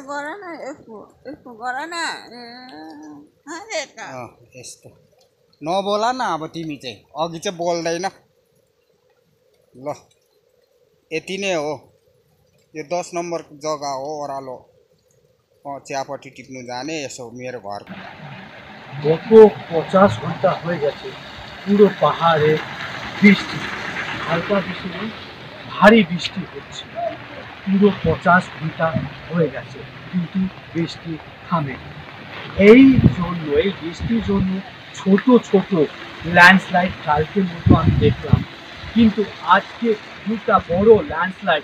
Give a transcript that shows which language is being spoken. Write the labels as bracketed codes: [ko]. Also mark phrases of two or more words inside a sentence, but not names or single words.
[ne] यस्तो नबोला न अब तिमी चाहिँ अघि चाहिँ बोल्दैन ल यति नै हो। यो 10 नम्बर जग्गा हो ओरालो चियापट्टि टिप्नु जाने यसो मेरो घर। [bn] গত 50 ঘন্টা হয়ে গেছে পুরো পাহাড়ে বৃষ্টি, হালকা বৃষ্টি নয় ভারী বৃষ্টি হচ্ছে। পুরো 50 ঘন্টা হয়ে গেছে কিন্তু বৃষ্টি থামে। এই বৃষ্টির জন্য ছোট ছোট ল্যান্ডস্লাইড কালকের মতো আমি দেখলাম, কিন্তু আজকে দুটা বড় ল্যান্ডস্লাইড।